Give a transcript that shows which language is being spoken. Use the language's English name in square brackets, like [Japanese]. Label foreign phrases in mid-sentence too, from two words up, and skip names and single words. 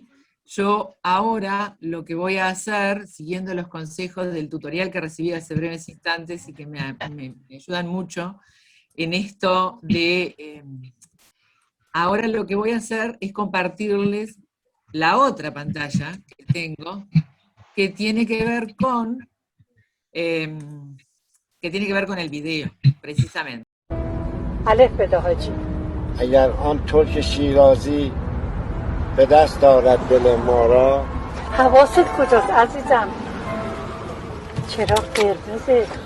[Spanish] Yo ahora lo que voy a hacer, siguiendo los consejos del tutorial que recibí hace breves instantes y que me ayudan mucho en esto de... ahora lo que voy a hacer es compartirles la otra pantalla que tengo, que tiene que ver con el video, precisamente. [Persian] الف بده حاجی. اگر آن ترک شیرازی به دست دارد دل ما را. حواست کجاست عزیزم؟ چرا قرمزه؟